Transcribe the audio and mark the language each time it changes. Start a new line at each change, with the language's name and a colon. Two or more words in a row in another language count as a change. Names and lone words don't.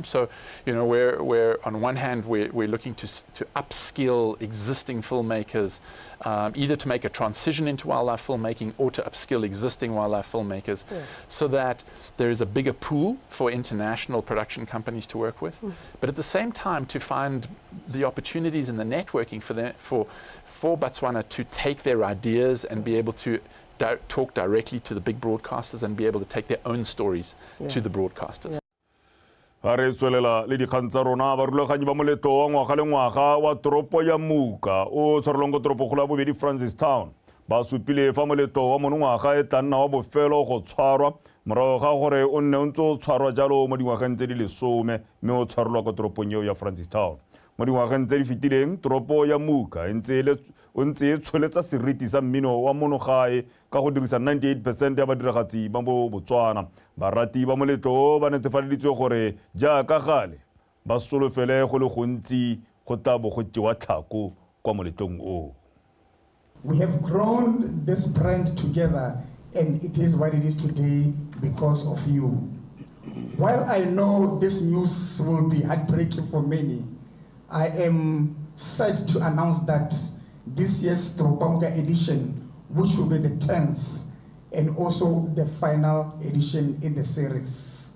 English: So, you know, we're on one hand, we're looking to upskill existing filmmakers, either to make a transition into wildlife filmmaking or to upskill existing wildlife filmmakers, so that there is a bigger pool for international production companies to work with. But at the same time, to find the opportunities and the networking for Botswana to take their ideas and be able to talk directly to the big broadcasters and be able to take their own stories to the broadcasters.
Tswana: Are tswelela le dikgang tsa rona barulaganyi ba moleto wa ngwaga le ngwaga wa toropo ya Muka o tshwarelwang ko toropokgolo ya bobedi Francistown ba supile fa moleto wa monongwaga e tla nna wa bofelo go tshwarwa morago ga gore o nne o ntse o tshwarwa jalo mo dingwageng tse di 10 mme o tshwarelwa ko toropong eo ya Francistown. Mo dingwageng tse di fetileng toropo ya Muka o ntse e tsholetsa seriti sa mmino wa monogae ka go dirisa 98% ya badiragatsi ba mo Botswana. Barati ba moletlo ba netefaditswe gore jaaka gale ba solofele go le gontsi go tabo go tsewa tlhako kwa moletlong o.
English: We have grown this brand together and it is what it is today because of you. While I know this news will be heartbreaking for many, I am sad to announce that this year's Toropamuka edition, which will be the 10th and also the final edition in the series.